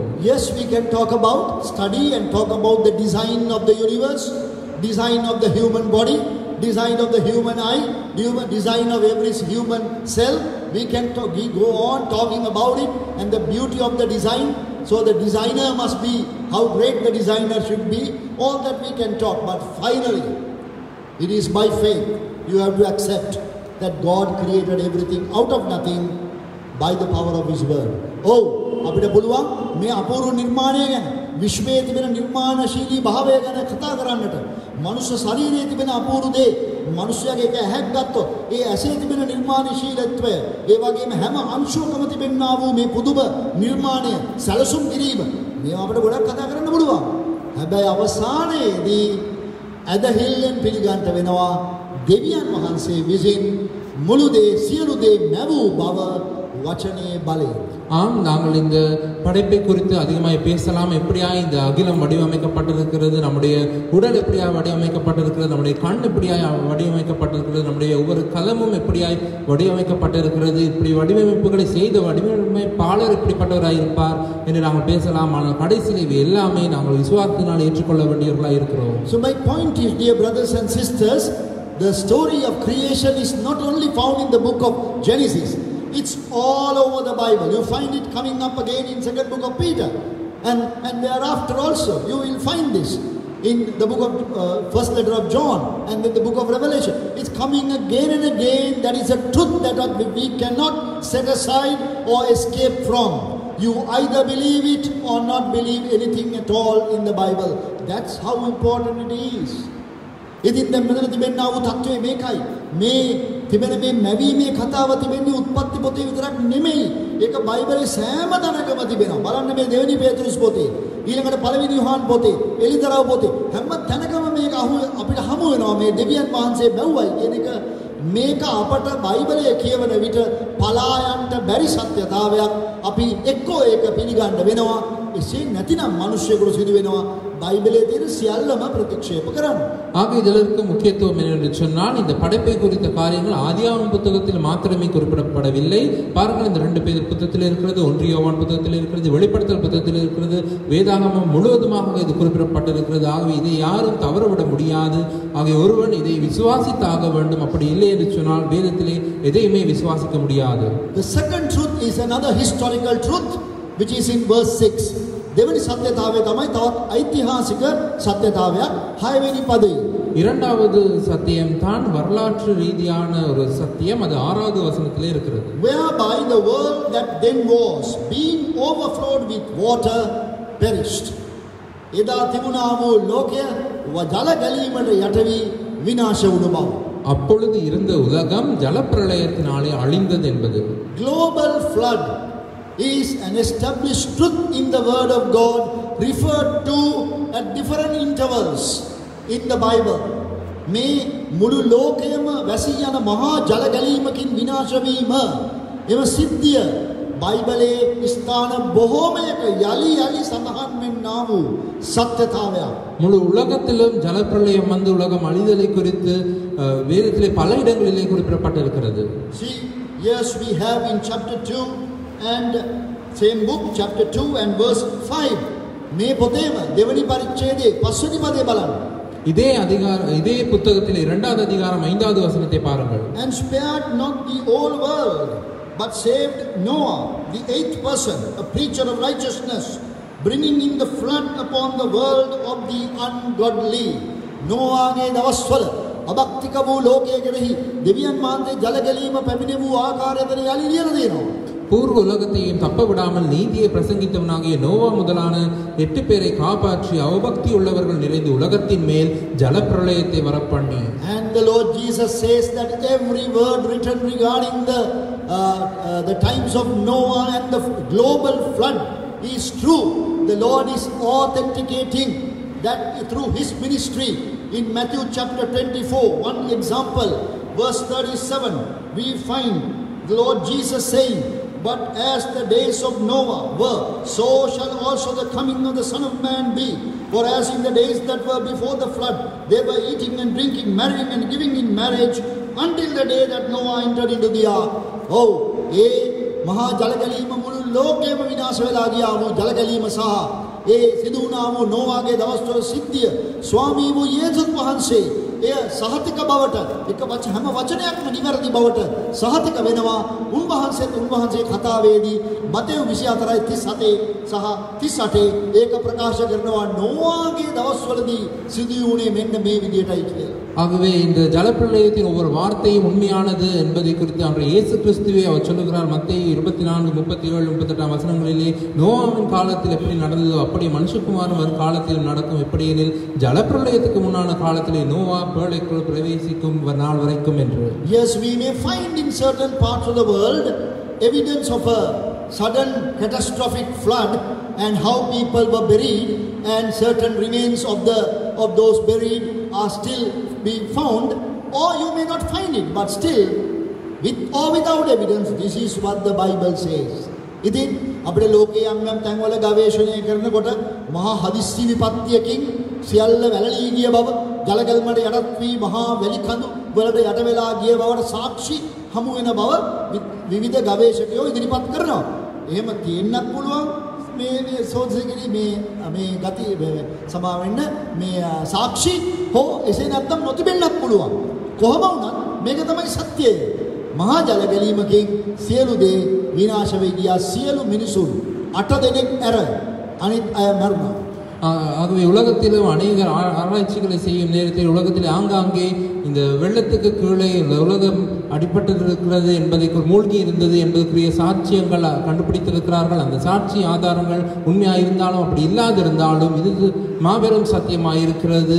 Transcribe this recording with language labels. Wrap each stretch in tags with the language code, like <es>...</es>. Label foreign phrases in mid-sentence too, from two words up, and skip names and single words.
<en>Yes, we can talk about, study and talk about the design of the universe, design of the human body, design of the human eye, design of every human cell. We go on talking about it and the beauty of the design. So the designer must be, how great the designer should be. All that we can talk, but finally it is by faith. You have to accept that God created everything out of nothing by the power of his word.</en> <si>Oh, අපිට පුළුවන් මේ අපූර්ව නිර්මාණය ගැන, විශ්වයේ තිබෙන නිර්මාණශීලී භාවය ගැන කතා කරන්නට. මනුෂ්‍ය ශරීරයේ තිබෙන අපූර්ව දේ, මනුෂ්‍යයාගේ එක ඇහැක් ගත්තොත් ඒ ඇසේ තිබෙන නිර්මාණශීලීත්වය, ඒ වගේම හැම අංශුවකම තිබෙනා වූ මේ පුදුම නිර්මාණය සැලසුම් කිරීම, මේවා අපිට ගොඩක් කතා කරන්න පුළුවන්. හැබැයි අවසානයේදී ඇදහිල්ලෙන් පිළිගන්න වෙනවා දෙවියන් වහන්සේ විසින් මුළු දේ සියලු දේ නැවූ බව වචනේ බලයෙන්.</si> <ta>ஆம், நாங்கள் இந்த படைப்பை குறித்து அதிகமாக பேசலாம். எப்படியாய் இந்த அகிலம் வடிவமைக்கப்பட்டிருக்கிறது, நம்முடைய உடல் எப்படியாய் வடிவமைக்கப்பட்டிருக்கிறது, நம்முடைய கண் எப்படியாய் வடிவமைக்கப்பட்டிருக்கிறது, நம்முடைய ஒவ்வொரு கலமும் எப்படியாய் வடிவமைக்கப்பட்டிருக்கிறது, இப்படி வடிவமைப்புகளை செய்த வடிவமைப்பாளர் எப்படிப்பட்டவராக இருப்பார் என்று நாங்கள் பேசலாம். ஆனால் கடைசியில் இவை எல்லாமே நாங்கள் விசுவாசத்தினால் ஏற்றுக்கொள்ள வேண்டியவர்களாக இருக்கிறோம்.</ta> <en>So my point is, dear brothers and sisters, the story of creation is not only found in the book of Genesis. It's all over the Bible. You find it coming up again in second book of Peter, and thereafter also you will find this in the book of first letter of John, and in the book of Revelation. It's coming again and again. That is a truth that we cannot set aside or escape from. You either believe it or not believe anything at all in the Bible. That's how important it is.</en> <si>ඉතින් දැන් මෙතන තිබෙනා වූ තත්ත්වය මේකයි. මේ තිබෙන මේ මැවීමේ කතාව තිබෙන්නේ උත්පත්ති පොතේ විතරක් නෙමෙයි. ඒක බයිබලයේ සෑම තැනකම තිබෙනවා. බලන්න මේ දෙවෙනි පේතෘස් පොතේ, ඊළඟට පළවෙනි යොහාන් පොතේ, එලිදරව් පොතේ, හැම තැනකම මේක අපිට හමු වෙනවා. මේ දෙවියන් වහන්සේ බැව්වයි කියන එක මේක අපට බයිබලයේ කියවන විට පලා යන්න බැරි සත්‍යතාවයක්. අපි එක්කෝ ඒක පිළිගන්න වෙනවා. එසේ නැතිනම් මිනිස්සුෙකුට සිදු වෙනවා பைபிளே තියෙන සියල්ලම ප්‍රතික්ෂේප කරන්න.</si> <ta>ஆக இதற்கு முக்கியத்துவம் என்னவென்று சொன்னால், இந்த படைப்பை குறித்த காரியங்கள் ஆதியாகமம் புத்தகத்தில் மாத்திரமே குறிப்பிடப்படவில்லை. பாருங்கள், இந்த 2 பேர் புத்தகத்தில் இருக்கிறது, 1 யோவான் புத்தகத்தில் இருக்கிறது, வெளிப்படுத்தல் புத்தகத்தில் இருக்கிறது, வேதாகமம் முழுவதுமாக இது குறிப்பிடப்பட்டிருக்கிறது. ஆகவே இதை யாரும் தவறவிட முடியாது. ஆகவே ஒருவன் இதை விசுவாசித்தாக வேண்டும். அப்படி இல்லை என்று சொன்னால் வேதத்திலே எதையுமே விசுவாசிக்க முடியாது.</ta> <en>The second truth is another historical truth which is in verse 6.</en> <si>දෙවෙනි සත්‍යතාවය තමයි තවත් ඓතිහාසික සත්‍යතාවයක් 6 වෙනි පදයේ.</si> <ta>இரண்டாவது சத்தியம் தான் வரலாற்று ரீதியான ஒரு சத்தியம். அது 6வது வசனத்திலே இருக்கிறது.</ta> <en>Whereby the world that then was being overflowed with water perished.</en> <si>එදා තිබුණා වූ ලෝකය ජල ගැලීමට යට වී විනාශ වුණු බව.</si> <ta>அப்பொழுது இருந்த உலகம் ஜலப்பிரளயத்தினாலே அழிந்தது என்பது.</ta> <en>Global flood is an established truth in the word of God, referred to at different intervals in the Bible.</en> <si>මේ මුළු ලෝකයම වැසී යන මහා ජල ගැලීමකින් විනාශ වීම එම සිද්ධිය බයිබලයේ ස්ථාන බොහෝමයක යලි යලි සඳහන් වෙන්නා වූ සත්‍යතාවයක්.</si> <ta>முழு உலகத்திலும் ஜலப்பிரளயம் வந்து உலகம் அழிதலை குறித்து வேதத்திலே பல இடங்களிலே குறிப்பிடப்பட்டிருக்கிறது.</ta> <en>See, yes, we have in chapter 2 and same book chapter 2 and verse 5</en> <si>මේ පොතේම දෙවනි පරිච්ඡේදයේ පස්වෙනි පදේ බලන්න.</si> <ta>இதே புத்தகத்தில் 2வது அதிகாரம் 5வது வசனத்தை பாருங்கள்.</ta> <en>And spared not the whole world, but saved Noah, the 8th person, a preacher of righteousness, bringing in the flood upon the world of the ungodly.</en> <si>Noahගේ දවස්වල අභක්තික වූ ලෝකයේ කෙරෙහි දෙවියන් වහන්සේ ජල ගැලීම පැමිණ වූ ආකාරයෙන් යලි ලියලා දෙනවා.</si> <ta>பூர்வ உலகத்தையும் தப்ப விடாமல் நீதியை பிரசங்கித்தவனாகிய நோவா முதலான 8 பேரை காப்பாற்றி அவபக்தி உள்ளவர்கள் நிறைந்த உலகத்தின் மேல் ஜலப்பிரளயத்தை வரப்பண்ணி.</ta> <en>And the Lord Jesus says that every word written regarding the times of Noah and the global flood is true. The Lord is authenticating that through his ministry. In Matthew chapter 24, one example, verse 37, we find the Lord Jesus saying, "But as the days of Noah were, so shall also the coming of the Son of Man be. For as in the days that were before the flood, they were eating and drinking, marrying and giving in marriage, until the day that Noah entered into the ark."</en> <si>Oh, මහා ජලගැලීම මුළු ලෝකෙම විනාශ වෙලා ගියා වූ ජලගැලීම සහ සිදු වුණා වූ නෝවාගේ දවස්වල සිද්ධිය ස්වාමී වූ යේසුස් වහන්සේ එය සහතික බවට හැම වචනයක්ම නිවැරදි බවට සහතික වෙනවා. උන්වහන්සේ කතාවේදී මතෙව් 24:37 සහ 38 ඒක ප්‍රකාශ කරනවා නෝවාගේ දවස්වලදී සිදු වුණේ මෙන්න මේ විදියටයි කියලා.</si> <ta>ஆகவே இந்த ஜலப்பிரளயத்தின் ஒவ்வொரு வார்த்தையும் உண்மையானது என்பதை குறித்து அன்றைய இயேசு கிறிஸ்துவே அவர் சொல்லுகிறார். மத்தேயு 24, 37, 38 வசனங்களிலே நோவாவின் காலத்தில் எப்படி நடந்ததோ அப்படி மனுஷகுமாரன் வரும் காலத்தில் நடக்கும். எப்படியெனில் ஜலப்பிரளயத்துக்கு முன்னான காலத்திலே நோவா பேழைக்குள் பிரவேசிக்கும் நாள் வரைக்கும் என்று.</ta> <en>Yes, we may find in certain parts of the world evidence of a sudden catastrophic flood and how people were buried, and certain remains of those buried are still being found, or you may not find it, but still with or without evidence, this is what the Bible says.</en> <si>ඉතින් අපේ ලෝකයේ යම් තැන්වල ගවේෂණය කරනකොට මහා හදිස්සි විපත්තියකින් සියල්ල වැළලී ගිය බව, ජලගල්මඩ යටත් වී මහා වැලි කඳු වලට යට වෙලා ගිය බවට සාක්ෂි හමු වෙන බව විවිධ ගවේෂකයෝ ඉදිරිපත් කරනවා. එහෙම තියෙන්නත් පුළුවන් මේ සෝදසිකරි මේ ගති සමා වෙන්න මේ සාක්ෂි හෝ එසේ නැත්නම් නොතිබෙන්නත් පුළුවන්. කොහොම වුණත් මේක තමයි සත්‍යය. මහා ජල ගැලීමකින් සියලු දේ විනාශ වෙයි ගියා. සියලු මිනිසුන් 8 දෙනෙක් ඇර අනිත් අය මරුණා.</si> <ta>ஆகவே உலகத்திலும் அநேக ஆராய்ச்சிகளை செய்யும் நேரத்தில் உலகத்தில் ஆங்காங்கே இந்த வெள்ளத்துக்கு கீழே இந்த உலகம் அடிபட்டிருக்கிறது என்பதை மூழ்கி இருந்தது என்பதற்குரிய சாட்சியங்கள் கண்டுபிடித்திருக்கிறார்கள். அந்த சாட்சி ஆதாரங்கள் உண்மையாக இருந்தாலும் அப்படி இல்லாதிருந்தாலும் இது மாபெரும் சத்தியமாக இருக்கிறது.</ta>